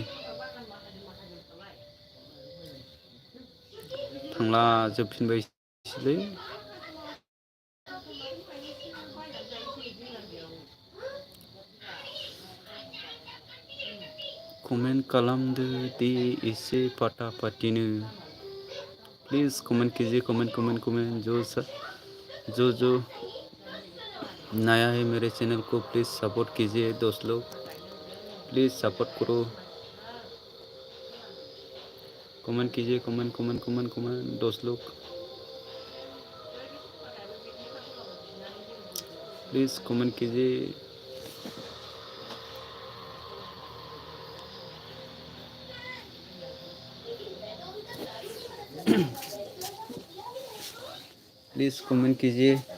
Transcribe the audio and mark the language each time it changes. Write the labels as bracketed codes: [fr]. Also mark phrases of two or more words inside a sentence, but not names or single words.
[brx] थांला जोबफिनबायसैलै कमेन्ट खालामदो दे एसे फाटा फाटिनो [hi] प्लीज़ कमेंट कीजिए कमेंट जो नया है मेरे चैनल को प्लीज़ सपोर्ट कीजिए 10 लोग प्लीज़ सपोर्ट करो कमेंट कीजिए कमेंट 10 लोग प्लीज़ कमेंट कीजिए प्लीज़ कमेंट कीजिए